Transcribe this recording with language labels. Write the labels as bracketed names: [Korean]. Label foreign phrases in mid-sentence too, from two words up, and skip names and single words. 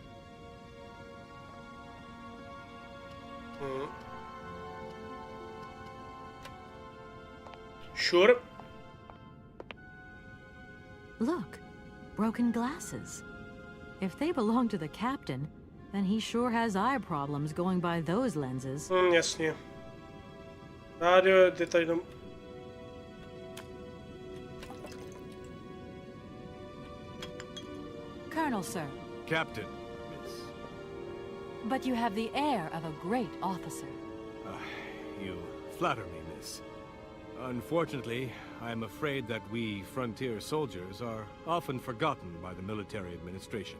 [English] Sure. Look, broken glasses. If they belong to the captain, then he sure has eye problems going by those lenses. [Czech] Jasně. Rádio, detail jenom... [English] Colonel, sir. Captain, miss. But you have the air of a great officer. You flatter me, miss. Unfortunately, I'm afraid that we frontier soldiers are often forgotten by the military administration.